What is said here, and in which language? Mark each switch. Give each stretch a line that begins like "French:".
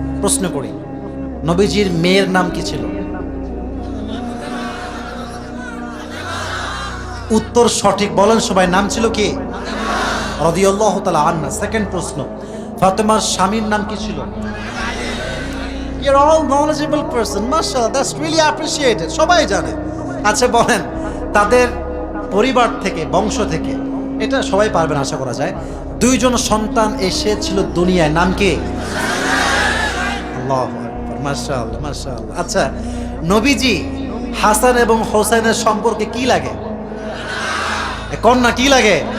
Bangla: প্রশ্ন করি, নবীজির মেয়ের নাম কি ছিল? উত্তর সঠিক, বলেন সবাই, নাম ছিল কি? রাদিয়াল্লাহু তাআলা আনহা। সেকেন্ড প্রশ্ন, ফাতেমার স্বামীর নাম কি ছিল?
English: You're all knowledgeable person, mashallah, that's really appreciated,
Bangla: সবাই জানে। আচ্ছা বলেন, তাদের পরিবার থেকে, বংশ থেকে, এটা সবাই পারবেন আশা করা যায়, 2 জন সন্তান এসেছিল দুনিয়ায়, নাম কি? আল্লাহু আকবার, মাশাআল্লাহ মাশাআল্লাহ। আচ্ছা, নবীজি হাসান এবং হোসেনের সম্পর্কে কি লাগে? কন্যা কি লাগে?